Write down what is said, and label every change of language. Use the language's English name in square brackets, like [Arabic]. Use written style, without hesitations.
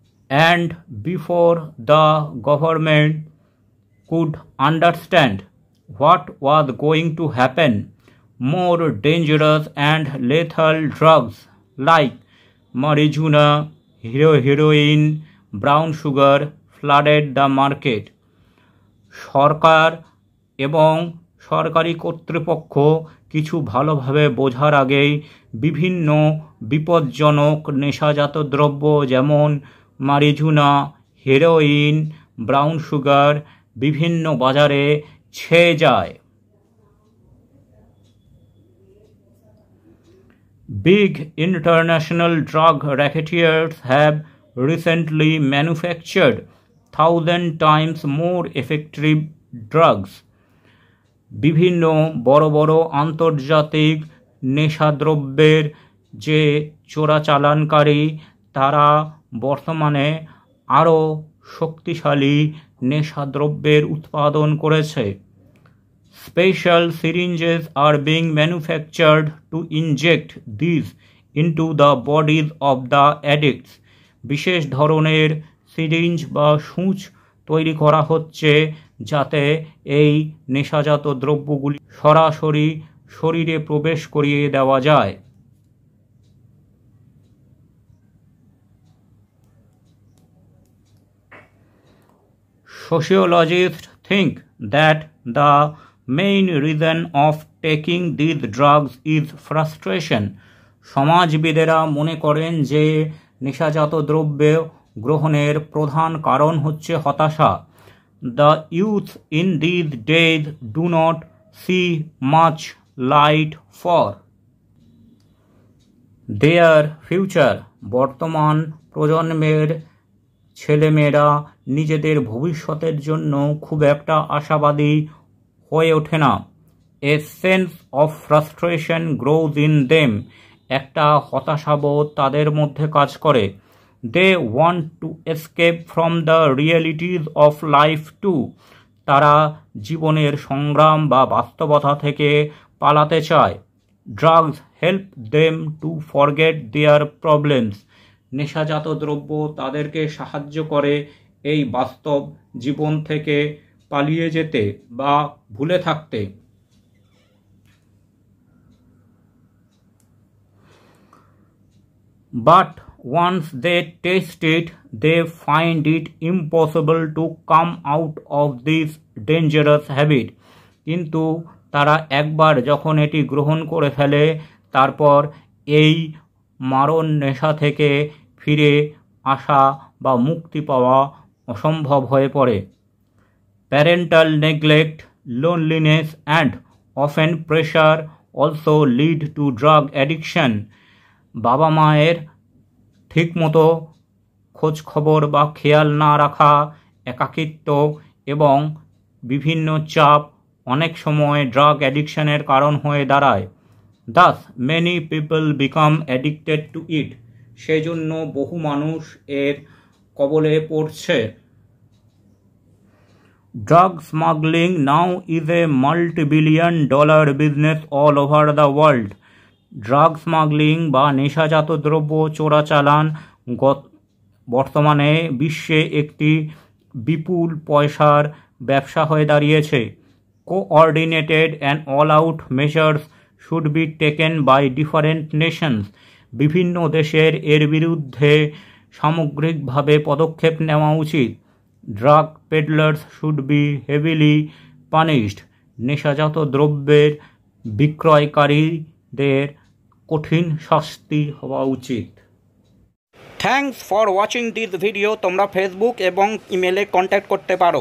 [English] And before the government could understand what was going to happen, more dangerous and lethal drugs like marijuana, heroin, brown sugar flooded the market. [Bangla] সরকার এবং সরকারি কর্তৃপক্ষ কিছু ভালোভাবে বোঝার আগেই বিভিন্ন বিপজ্জনক নেশাজাত দ্রব্য যেমন মারিজুনা, হেরোইন, ব্রাউন সুগার বিভিন্ন বাজারে ছেয়ে যায়। [English] Big international drug racketeers have recently manufactured 1,000 times more effective drugs. [Bangla] বিভিন্ন বড় বড় আন্তর্জাতিক নেশাদ্রব্যের যে চোরাচালানকারী তারা বর্তমানে আরও শক্তিশালী নেশাদ্রব্যের উৎপাদন করেছে। [English] Special syringes are being manufactured to inject these into the bodies of the addicts. [Bangla] বিশেষ ধরনের সিরিঞ্জ বা সূঁচ তৈরি করা হচ্ছে যাতে এই নেশাজাত দ্রব্যগুলি সরাসরি শরীরে প্রবেশ করিয়ে দেওয়া যায়। [English] Sociologists think that the main reason of taking these drugs is frustration. [Bangla] সমাজবিদেরা মনে করেন যে নেশাজাত দ্রব্য গ্রহণের প্রধান কারণ হচ্ছে হতাশা। [English] The youth in these days do not see much light for their future. [Bangla] বর্তমান প্রজন্মের ছেলেমেয়েরা নিজেদের ভবিষ্যতের জন্য খুব একটা আশাবাদী হয়ে ওঠে না। [English] A sense of frustration grows in them. [Bangla] একটা হতাশাবোধ তাদের মধ্যে কাজ করে। [English] They want to escape from the realities of life too. [Bangla] তারা জীবনের সংগ্রাম বা বাস্তবতা থেকে পালাতে চায়। [English] Drugs help them to forget their problems. [Bangla] নেশাজাত দ্রব্য তাদেরকে সাহায্য করে এই বাস্তব জীবন থেকে পালিয়ে যেতে বা ভুলে থাকতে। [English] But once they taste it, they find it impossible to come out of this dangerous habit. [Bangla] কিন্তু তারা একবার যখন এটি গ্রহণ করে ফেলে, তারপর এই মারণ নেশা থেকে ফিরে আসা বা মুক্তি পাওয়া অসম্ভব হয়ে পড়ে। [English] Parental neglect, loneliness and often pressure also lead to drug addiction. [Bangla] বাবা মায়ের ঠিকমতো খোঁজ খবর বা খেয়াল না রাখা, একাকিত্ব এবং বিভিন্ন চাপ অনেক সময় ড্রাগ অ্যাডিকশনের কারণ হয়ে দাঁড়ায়। [English] Thus many people become addicted to it. [Bangla] সেজন্য বহু মানুষ এর কবলে পড়ছে। [English] Drug smuggling now is a multi-billion-dollar business all over the world. [Bangla] Drug smuggling বা নেশাজাত দ্রব্য চোরাচালান বর্তমানে বিশ্বে একটি বিপুল পয়সার ব্যবসা হয়ে দাঁড়িয়েছে। [English] Coordinated and all-out measures should be taken by different nations. [Bangla] বিভিন্ন দেশের এর বিরুদ্ধে সামগ্রিকভাবে পদক্ষেপ নেওয়া উচিত। [English] Drug peddlers should be heavily punished. [Bangla] নেশাজাত দ্রব্যের বিক্রয়কারীদের কঠিন শাস্তি হওয়া উচিত। [English] Thanks for watching this video. [Bangla] তোমরা ফেসবুক এবং ইমেলে কন্ট্যাক্ট করতে পারো।